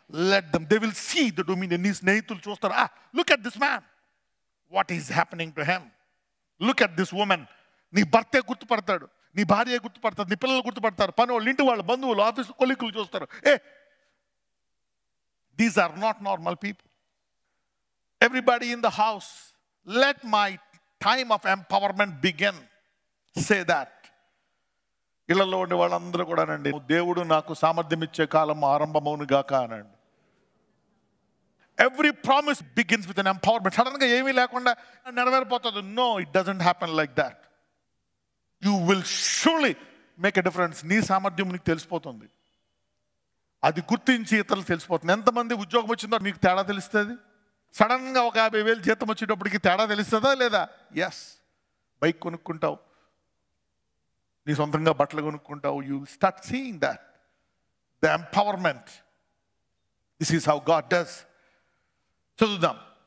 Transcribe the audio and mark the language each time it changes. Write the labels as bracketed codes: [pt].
[en] Let them, they will see the dominion. [te] నీ స్నేహితులు చూస్తారు, [en] Look at this man, what is happening to him, look at this woman. [te] నీ భర్తే గుర్తుపడతాడు, నీ భార్య గుర్తుపడతాడు, నీ పిల్లలు గుర్తుపడతారు, పని వాళ్ళు, ఇంటి వాళ్ళు, బంధువులు, ఆఫీసు కొలీకులు చూస్తారు. [en] These are not normal people. Everybody in the house, let my time of empowerment begin. Say that. [te] ఇళ్లలో ఉండే వాళ్ళందరూ కూడా అనండి, దేవుడు నాకు సామర్థ్యం ఇచ్చే కాలం ఆరంభమవును గాక అనండి. [en] Every promise begins with an empowerment. [te] సడన్గా ఏమీ లేకుండా నెరవేరిపోతుంది. [en] No, it doesn't happen like that. You will surely make a difference. [te] నీ సామర్థ్యం నీకు తెలిసిపోతుంది, అది గుర్తించి ఇతరులకు తెలిసిపోతుంది. ఎంతమంది ఉద్యోగం వచ్చిందో నీకు తేడా తెలుస్తుంది. సడన్గా ఒక 50,000 జీతం వచ్చేటప్పటికి తేడా తెలుస్తుందా లేదా? [en] Yes. [te] బైక్ కొనుక్కుంటావు, నీ సొంతంగా బట్టలు కొనుక్కుంటావు. [en] You start seeing that the empowerment. This is how God does. [te] చదువుదాం.